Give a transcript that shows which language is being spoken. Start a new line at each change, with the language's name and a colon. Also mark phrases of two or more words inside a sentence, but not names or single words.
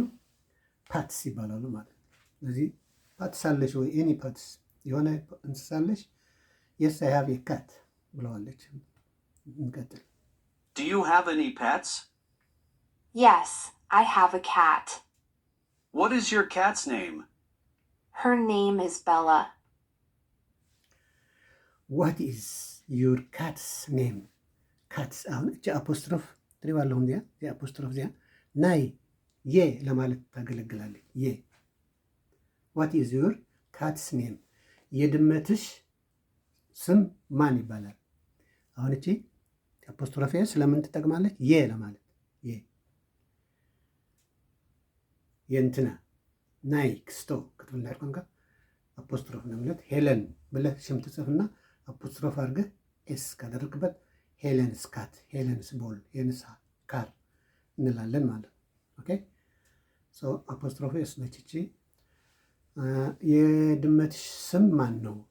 Amharic: ፓትስ ይባላሉ ማለት ነው። ስለዚህ ፓትስ አለሽ ወይ?
English: any pets
Amharic: የሆነ እንስሳ አለሽ?
English: Yes I have a cat
Amharic: ብለዋለች። እንቀጥል።
English: Do you have any pets? Yes, I have a cat. What is your cat's name? Her name is Bella. What is your cat's name?
Amharic: ካትስ አሁን እቺ አፖስትሮፍ ትሪባለሁ እንዲያ የአፖስትሮፍ ዚያ ናይ የ ለማለት ታገለግላለች። የ
English: What is your cat's name?
Amharic: የድመትሽ ስም ማን ይባላል? አሁን እቺ አፖስትሮፍ ስለምን ትጠቅማለች? የ ለማለት የ የእንትና ናይ ክስቶ ክትብላር ቋንቋ አፖስትሮፍ ነው ማለት ሄለን ብለህ ስም ትጽፍና አፖስትሮፍ አድርገህ ኤስ ካደረግበት
English: Helen's cat, Helen's ball, Helen's car
Amharic: እንላለን ማለት ነው።
English: okay so apostrophe s
Amharic: ነች እቺ። የድመትሽ ስም ማን ነው?